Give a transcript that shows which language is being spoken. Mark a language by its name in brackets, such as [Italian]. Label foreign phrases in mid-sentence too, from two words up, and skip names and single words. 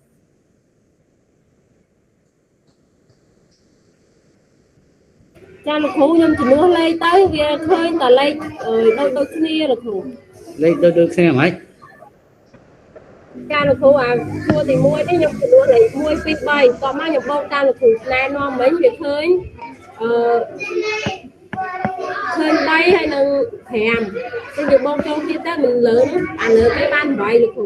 [Khmer] ចាលោកគ្រូខ្ញុំជំនួសលេខទៅវាឃើញតែលេខដូចគ្នាលោកគ្រូ [Vietnamese] lấy đôi xe hả anh [Khmer] ចាលោកគ្រូអាគួរទី1នេះខ្ញុំជំនួសលេខ1 2 3តោះមកខ្ញុំបូកតាមលោកគ្រូណែនាំមិញវាឃើញឃើញ3ហើយនឹង5គឺយើងបូកចូលគ្នាទៅមិនលើអាលើគេបាន8លោកគ្រូ